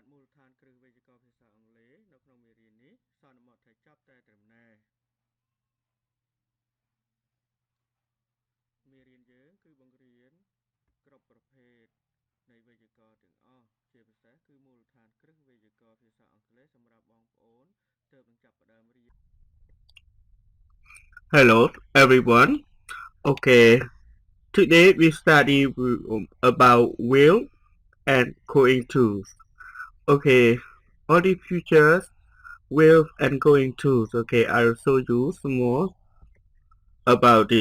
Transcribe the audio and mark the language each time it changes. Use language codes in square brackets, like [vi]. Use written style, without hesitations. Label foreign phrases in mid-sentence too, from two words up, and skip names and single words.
[km] ฐานគ្រឹះវេយ្យាករណ៍ភាសាអង់គ្លេសនៅក្នុងមេរៀននេះសន្មតថាចប់តែត្រឹមណែមេរៀនយើងគឺបង្រៀនគ្រប់ប្រភេទនៃវេយ្យាករណ៍ទាំងអស់ជាពិសេសគឺមូលដ្ឋានគ្រឹះវេយ្យាករណ៍ភាសាអង់គ្លេសសម្រាប់បងប្អូនទើបនឹងចាប់ផ្ដើមរៀន [en] Hello everyone. Okay, today we study about will and going to. Okay, all the features will and going to. Okay, I'll show you some more about this.